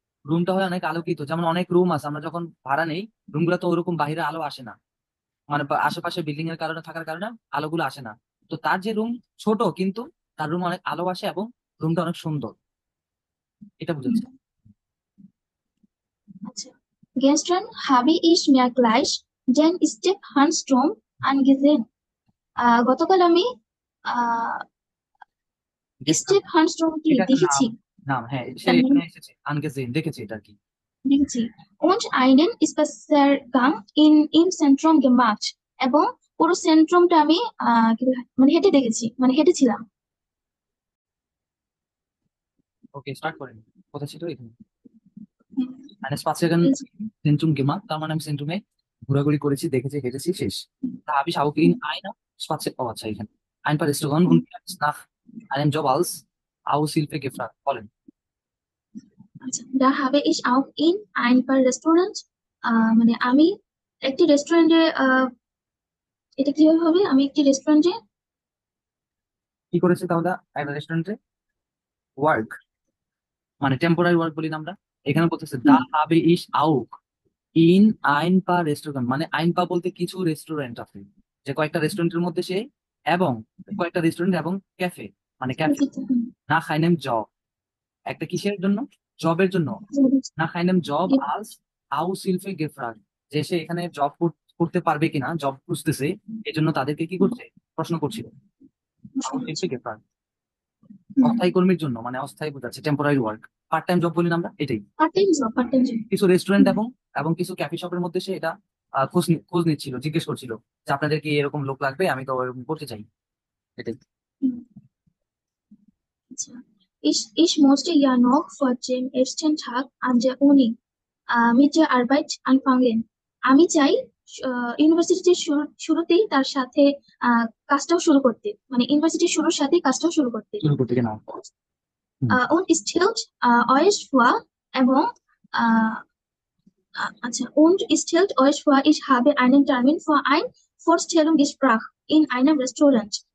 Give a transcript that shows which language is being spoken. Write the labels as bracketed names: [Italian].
[Bangla] রুমটা হয় অনেক আলোকিত, যেমন অনেক রুম আছে, আমরা যখন ভাড়া নেই রুমগুলো তো ওরকম বাইরে আলো আসে না, মানে আশেপাশে বিল্ডিং এর কারণে থাকার কারণে আলোগুলো আসে না। তো তার যে রুম ছোট, কিন্তু তার রুম অনেক আলো আসে এবং রুমটা অনেক সুন্দর, এটা বুঝাচ্ছে। [German] আচ্ছা, gestern habe ich mir gleich den Step Handstrom angesehen. [Bangla] গতকাল আমি স্টেপ হান্ডস্ট্রম কি এটা একটা দেখেছি, নাম, নাম হ্যাঁ, সে তার নাম এখানে এসেছে আনগেসেন, দেখেছে এটা আর কি। দেখেছি। [German] und einen Spaziergang im Zentrum gemacht, [Bangla] এবং পুরো সেন্ট্রামটা আমি মানে হেঁটে দেখেছি, মানে হেঁটেছিলাম। ওকে, স্টার্ট করেন, কোথায় ছিল এখানে? মানে স্পাসিয়াগান সেন্ট্রুম গেমাcht, তার মানে আমি সেন্ট্রুমে ঘোরাঘুরি করেছি, দেখেছি, হেঁটেছি, শেষ। [German] Da habe ich auch in einer [Bangla] ও আচ্ছা, এখানে [German] ein paar Restaurant und nach einem Job als Aushilfe gefragt, [Bangla] বলেন। আচ্ছা, [German] da habe ich auch in ein paar Restaurant, [Bangla] মানে আমি একটি রেস্টুরেন্টে, এটা কিভাবে হবে, আমি একটি রেস্টুরেন্টে কি করেছে তাহলে? একটা রেস্টুরেন্টে ওয়ার্ক, মানে টেম্পোরারি ওয়ার্ক বলি না আমরা, এখানে বলতেছে দা [German] habe ich auch [Bangla] ইন আইন পা রেস্টুরেন্ট মানে আইন পা বলতে কিছু রেস্টুরেন্ট আছে, যে কয়েকটা রেস্টুরেন্টের মধ্যে সে, এবং কয়েকটা রেস্টুরেন্ট এবং ক্যাফে, মানে ক্যাফে না খাইনেম জব, একটা কিসের জন্য, জবের জন্য, না খাইনেম জব আজ আউস হিলফে গেফরাগ, যে সে এখানে জব করতে পারবে কিনা, জব খুঁজতেছে, এই জন্য তাদেরকে কি করছে, প্রশ্ন করছিল। আউস হিলফে গেফরাগ অস্থায়ী কর্মীর জন্য, মানে অস্থায়ী বোঝাচ্ছে, temporary work, part time job বলি না আমরা, এটাই। Part time job, part time job. কিছু রেস্টুরেন্ট এবং এবং কিছু ক্যাফে শপের মধ্যে সে এটা খোঁজ নিচ্ছিল, জিজ্ঞেস করছিল যে আপনাদের কি এরকম লোক লাগবে, আমি তো এরকম করতে চাই, এটাই। [German] আচ্ছা, ich möchte ja noch vor dem ersten Tag an der Uni mit der Arbeit anfangen. [Bangla] আমি চাই ইউনিভার্সিটির শুরুতেই তার সাথে কাজটাও শুরু করতে, মানে ইউনিভার্সিটির শুরুর সাথেই কাজটাও শুরু করতে। শুরু করতে কিনা [German] Und es stellt euch vor, [Bangla] এবং আচ্ছা, [German] und es stellt euch vor, ich habe einen Termin für ein Vorstellungsgespräch in einem Restaurant.